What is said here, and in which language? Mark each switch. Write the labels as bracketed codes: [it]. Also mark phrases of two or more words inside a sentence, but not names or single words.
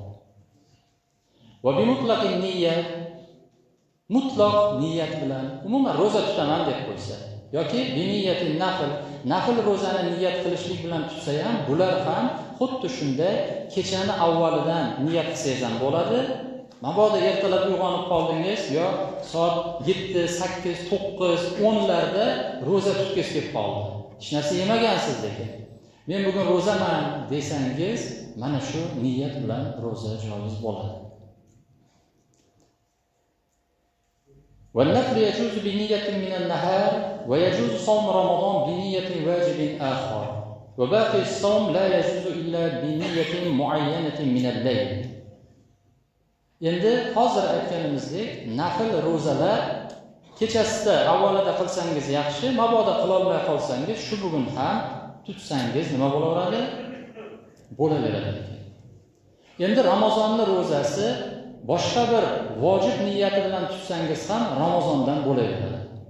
[uz] Va [ar] بمطلق نية, [uz] mutlaq niyat bilan umuman ro'za tutaman deb qo'ysa yoki [ar] بنية نفل [uz] ro'zani niyat qilishlik bilan tutsa ham, bular ham xuddi shunday kechani avvalidan niyat qilsangiz ham bo'ladi. Mabodo ertalab uyg'onib qoldingiz yo soat 7, 8, 9, 10 larda ro'za tutgis kelib qoldi. Hech narsa yemagansiz lekin. Men bugun ro'zaman desangiz, mana shu niyat bilan ro'za joiz bo'ladi. [ar] والنفل يجوز بنية من النهار ويجوز صوم رمضان بنية واجب آخر وباقي الصوم لا يجوز إلا بنية معينة من الليل. [uz] Endi hozir aytganimizdek, nafl ro'zalar kechasida avvalida qilsangiz yaxshi, mabodo qila olmay qolsangiz, shu bugun ham tutsangiz nima bo'laveradi? Bo'laveradi. Endi Ramazonning ro'zasi boshqa bir vojib niyati bilan tutsangiz ham Ramazondan bo'laveradi.